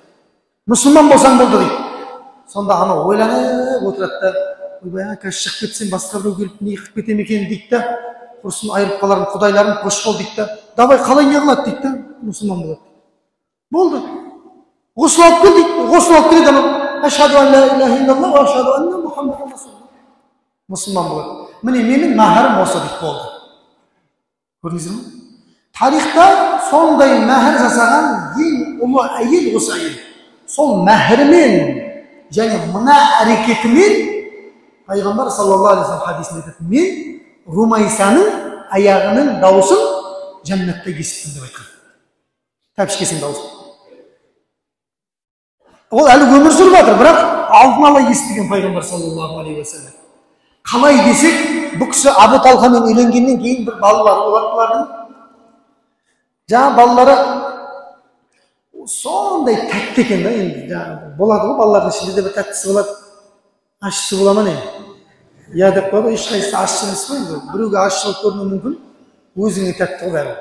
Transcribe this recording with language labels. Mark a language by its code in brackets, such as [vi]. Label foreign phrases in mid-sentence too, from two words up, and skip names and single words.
[kk] Мұсылман болсаң болды дейді. Сонда ана ойланып отырады да, ойбай, қазір шығып кетсем басқа біреу келіп не қылып кетем екен дейді да, құрсын айырып қаларын, Құдайларын қош бол дейді да, давай қалай не қылады дейді да, мұсылман болады. Болды. Ғұсыл алып кел дейді, ғұсыл алып келеді анау. [ar] أشهد أن لا إله إلا الله وأشهد أن محمدا رسول الله. [kk] Мұсылман болады. Міне менің мәһірім осы дейді болды. Көрдіңіздер ме? Тарихта сондай мәһір жасаған ең ұлы әйел осы әйел. Сол мәһірімен және мына әрекетімен Пайғамбар [ar] صلى الله عليه وسلم [kk] хадисінде айтады, мен Румайсаның аяғының дауысын жәннатта естідім деп айтқан. Тәпішкесінің дауысын. Ол әлі өмір сүріп жатыр, бірақ алдын ала естіген Пайғамбар [ar] صلى الله عليه وسلم. [kk] Қалай десек, бұл кісі Абу Талхамен үйленгеннен кейін бір балалары болады бұлардың. Жаңа балалары сондай тәтті екен да, енді болады ғой балалардың ішінде де бір тәттісі болады, ащысы бола ма не? Я деп қойды, ешқайсысы ащы емес қой енді. Біреуге ащы болып көрінуі мүмкін, өзіңе тәтті ғой бәрі.